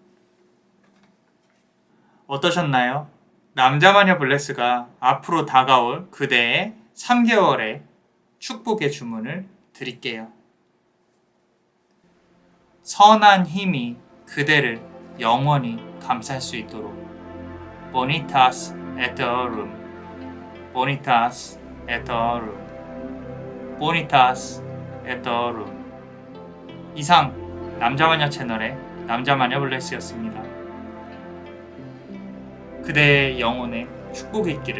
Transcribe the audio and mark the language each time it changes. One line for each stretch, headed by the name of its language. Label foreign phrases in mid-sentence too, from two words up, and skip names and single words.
Korean: 어떠셨나요? 남자마녀 블레스가 앞으로 다가올 그대의 3개월의 축복의 주문을 드릴게요. 선한 힘이 그대를 영원히 감쌀 수 있도록
Latin: Bonitas et Aurum Bonitas et Aurum Bonitas et Aurum.
Korean: 이상 남자마녀 채널의 남자마녀 블레스였습니다. 그대의 영혼에 축복이 있기를.